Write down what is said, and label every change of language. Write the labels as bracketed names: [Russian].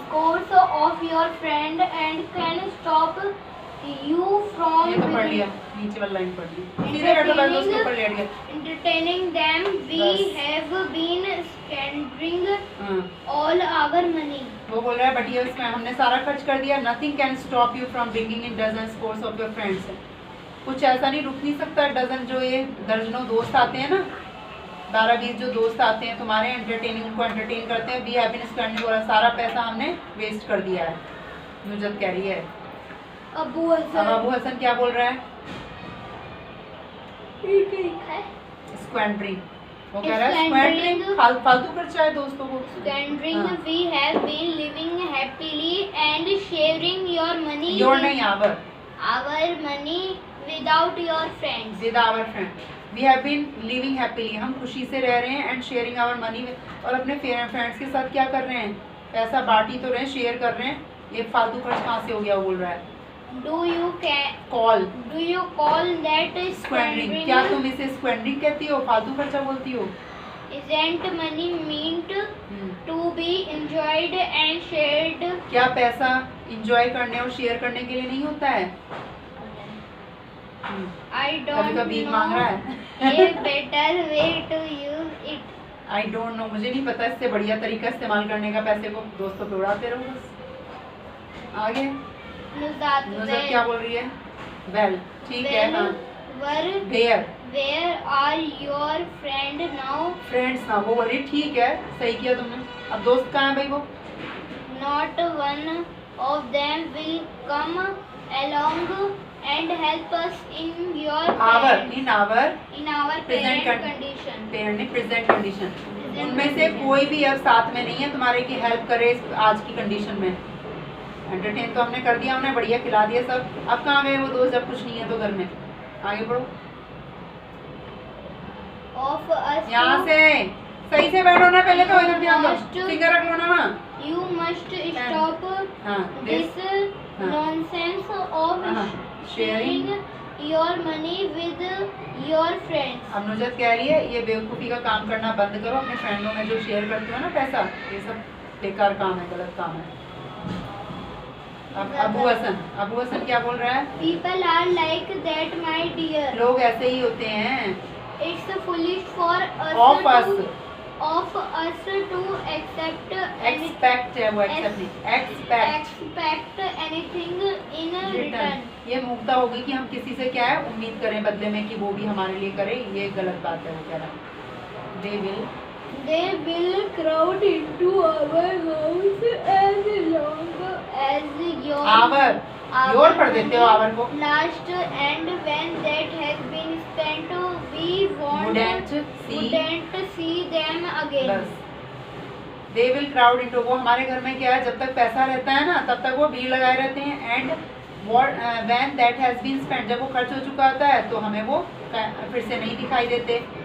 [English] scores of your friend, and can stop you from [Hindi] ये तो पढ़ लिया, नीचे वाला लाइन पढ़ लिया, सीधे बैठो बैठो उसके ऊपर लेट गए। [English] entertaining them. We [Hindi] बस। [English] have been squandering [Hindi] हाँ, [English] all our money. [Hindi] वो बोल रहा है बट ये इसमें हमने सारा खर्च कर दिया। [English] nothing can stop you from bringing in dozen scores of your friends, [Hindi] कुछ ऐसा नहीं रुक नहीं सकता, डजन जो ये दर्जनों दोस्त आते हैं ना, 12-20 जो दोस्त आते हैं तुम्हारे, एंटरटेनिंग, उनको एंटरटेन करते हैं। [English] we have been spending, [Hindi] और सारा पैसा हमने वेस्ट कर दिया है, नुजत कह रही है। अबू अब हसन अबू हसन क्या बोल रहा है, है स्क्वेंड्रिंग, वो कह रहा है [English] Squandering. [Hindi] स्क्वेंड्रिंग फालतू खर्चा है दोस्तों को। [English] squandering. [Hindi] हाँ। [English] We have been living happily and sharing your money your with [Hindi] नहीं our, [English] our money without your friends. With our friend. We have been living happily, [Hindi] हम खुशी से रह रहे हैं, [English] and sharing our money, [Hindi] और अपने फ्रेंड्स के साथ क्या कर रहे हैं, पैसा बांटी तो रहे हैं, शेयर कर रहे हैं। ये फालतू खर्च कहाँ से हो गया, वो बोल रहा है। [English] Do you call call that squandering, squandering? [Hindi] क्या तुम इसे स्क्वेंड्रिंग कहती हो, फालतू खर्चा बोलती हो? [English] Isn't money meant to be enjoyed and shared? [Hindi] क्या पैसा इंजॉय करने और शेयर करने के लिए नहीं होता है? [English] I [Hindi] कभी [English] don't [Hindi] कभी मांग रहा है [English] a better way to use it. I don't know, [Hindi] मुझे नहीं पता इससे बढ़िया तरीका इस्तेमाल करने का, पैसे को दोस्तों पे उड़ाते रहो बस। आगे [English] Nuzat, [Hindi] नुज़रत क्या बोल रही है? वेल, ठीक है। हाँ, where [English] where are your friend now? [Hindi] Friends ना, वो बोली ठीक है, सही किया तुमने। अब दोस्त कहाँ है भाई? वो [English] Not one of them will come along and help us in your our, parent- in our in our Present parent con- condition. [Hindi] Parent ने प्रेजेंट कंडीशन, उनमें से कोई भी अब साथ में नहीं है तुम्हारे की हेल्प करे इस आज की कंडीशन में। एंटरटेन तो हमने कर दिया, हमने बढ़िया खिला दिया सब, अब कहाँ गए वो दोस्त जब कुछ नहीं है तो घर में? आगे बढ़ो, [English] Of us [Hindi] यहाँ [English] to- [Hindi] से सही से बैठो ना, पहले तो इधर ध्यान दो, फिंगर रख लो ना वहाँ। [English] You must stop [Hindi] हाँ, [English] this [Hindi] हाँ। [English] nonsense of [Hindi] हाँ, [English] sharing your money with your friends. [Hindi] अब नुजरत कह रही है ये बेवकूफ़ी का काम करना बंद करो, अपने फ्रेंडों में जो शेयर करते हो ना पैसा, ये सब बेकार काम है, गलत काम है। अब अबू हसन क्या बोल रहा है? [English] People are like that, my dear. [Hindi] लोग ऐसे ही होते हैं। [English] It's foolish for us Of to us. accept [Hindi] expect है वो, एक्सेप्ट नहीं, expect [English] expect anything in return. return. [Hindi] ये मुक्ता होगी कि हम किसी से क्या है उम्मीद करें बदले में कि वो भी हमारे लिए करे, ये गलत बात है। वो कह रहा है [English] They will crowd into our house as long as your [Hindi] our, your पढ़ देते हो आवर को। [English] last, and when that has been spent, we Wouldn't see them again. [Hindi] बस [English] they will crowd into, [Hindi] वो हमारे घर में क्या है जब तक पैसा रहता है ना तब तक वो भीड़ लगाए रहते हैं। [English] and when that has been spent, [Hindi] जब वो खर्च हो चुका होता है तो हमें वो फिर से नहीं दिखाई देते।